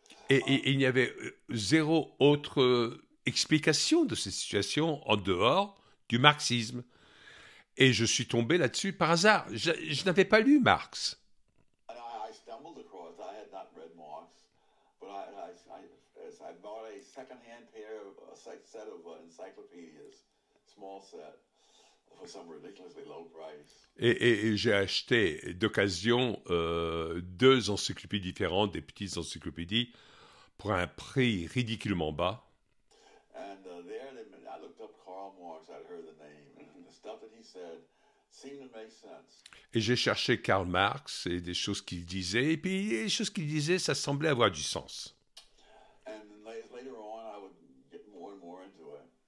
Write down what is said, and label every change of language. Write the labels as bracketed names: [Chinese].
[French] Et il n'y avait zéro autre explication de cette situation en dehors du marxisme. Et je suis tombé là-dessus par hasard. Je n'avais pas lu Marx. [English] And I stumbled across. I had not read Marx, but I bought a second-hand set of encyclopedias, small set, for some ridiculously low price. [French] Et j'ai acheté d'occasion deux encyclopédies différentes, des petites encyclopédies, pour un prix ridiculement bas. [English] And I looked up Karl Marx. I'd heard the name, and the stuff that he said seemed to make sense. [French] Et j'ai cherché Karl Marx et des choses qu'il disait, et puis les choses qu'il disait, ça semblait avoir du sens. [English] And later on, I would get more and more into it.